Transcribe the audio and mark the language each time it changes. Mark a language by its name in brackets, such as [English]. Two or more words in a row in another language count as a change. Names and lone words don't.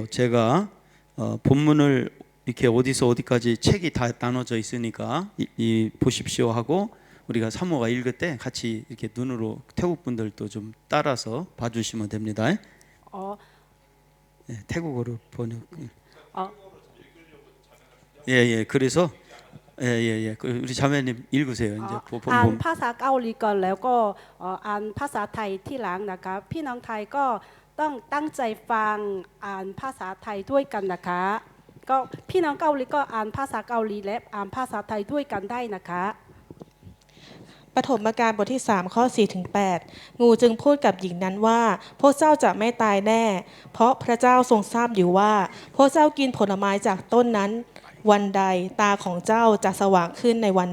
[Korean] 제가 본문을 이렇게 어디서 어디까지 책이 다 나눠져 있으니까 보십시오 하고 우리가 사모가 읽을 때 같이 이렇게 눈으로 태국 분들도 좀 따라서 봐주시면 됩니다. 태국어로 번역. 예. 그래서 예. 우리 자매님 읽으세요. 이제 [Thai] อ่านภาษาเกาหลีก่อนแล้วก็อ่านภาษาไทยที่หลังนะคะพี่น้องไทยก็ต้องตั้งใจฟังอ่านภาษาไทยด้วยกันนะคะก็พี่น้องเกาหลีก็อ่านภาษาเกาหลีและอ่านภาษาไทยด้วยกันได้นะคะ ปฐมกาลบทที่3ข้อ4ถึง8งูจึงพูดกับหญิงนั้นว่าพวกเจ้าจะไม่ตายแน่เพราะพระเจ้าทรงทราบอยู่ว่าพวกเจ้ากินผลไม้จากต้นนั้นวันใดตาของเจ้าจะสว่างขึ้นในวัน